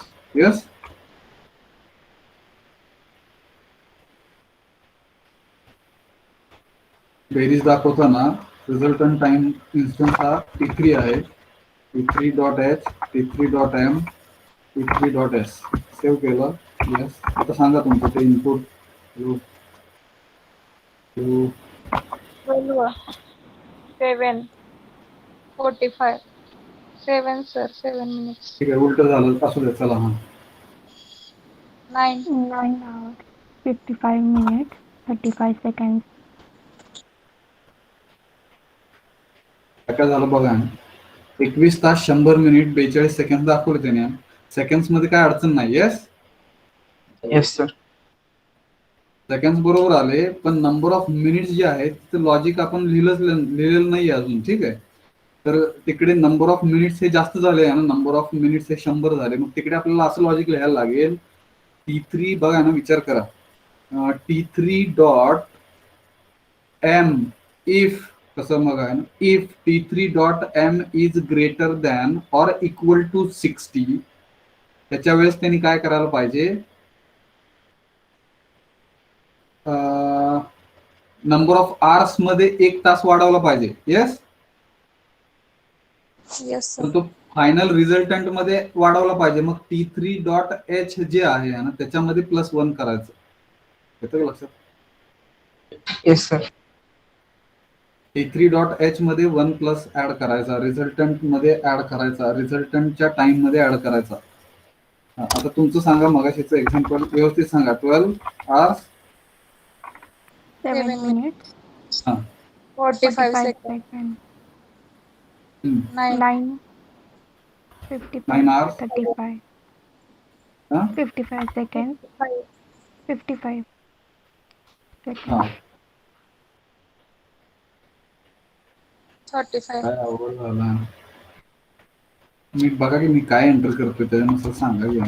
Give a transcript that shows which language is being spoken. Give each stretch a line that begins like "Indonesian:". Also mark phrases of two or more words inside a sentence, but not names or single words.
Marathi: यस, बेरीज दाखवताना
English: resultant time instance
Marathi: हा T3 आहे. T3 डॉट एच, T3 डॉट एम, T3 डॉट एस. सेव्ह केलं. येस, आता सांगा तुमचं ते इनपुट
English: 12 7 45 7 sir 7 minutes
Marathi: ठीक आहे, उलट झालं असू दे, चला. हा 9
English: 9 hours 55 minutes 35 seconds.
Marathi: काय झालं बघा. 21 तास 100 मिनिट 42 सेकंद दाखवले त्याने. सेकंड्स मध्ये काय अडचण नाही.
English: येस, yes sir.
Marathi: सेकंड्स बरोबर आले, पण
English: number of minutes
Marathi: जे आहेत ते लॉजिक आपण लिहिलेलं नाही अजून. ठीक आहे, तर तिकडे
English: number of minutes
Marathi: हे जास्त झाले आहे ना,
English: number of minutes
Marathi: हे 100 झाले. मग तिकडे आपल्याला असं लॉजिक लिहायला लागेल, T3 बघा ना, विचार करा,
English: T3 dot m if,
Marathi: कसं मग आहे ना,
English: if T3 dot m is greater than or equal to 60,
Marathi: त्याच्या वेळेस त्यांनी काय करायला पाहिजे,
English: number of hours
Marathi: मध्ये 1 तास वाढवला पाहिजे.
English: येस, yes
Marathi: तर
English: sir
Marathi: तो
English: final resultant
Marathi: मध्ये वाढवला पाहिजे. मग
English: T3 dot h
Marathi: जे आहे ना, त्याच्यामध्ये +1 करायचं. येतं का लक्षात?
English: yes sir. T3 dot h
Marathi: मध्ये 1 प्लस ऍड करायचा, रिझल्टंट मध्ये ऍड करायचा, रिझल्टंटच्या टाइम मध्ये ऍड करायचा. आता तुमचं सांगा, मगाशीचं एक्झाम्पल व्यवस्थित सांगा.
English: 12 hours 7 7 minutes 45 45 seconds seconds. 9 9 55 9 hours 35
Marathi: हा
English: 55 seconds 5 55
Marathi: हा
English: seconds. 35
Marathi: काय अवघड झाला. मी बघा की मी काय एंटर करतोय त्याच्यानुसार सांगा की.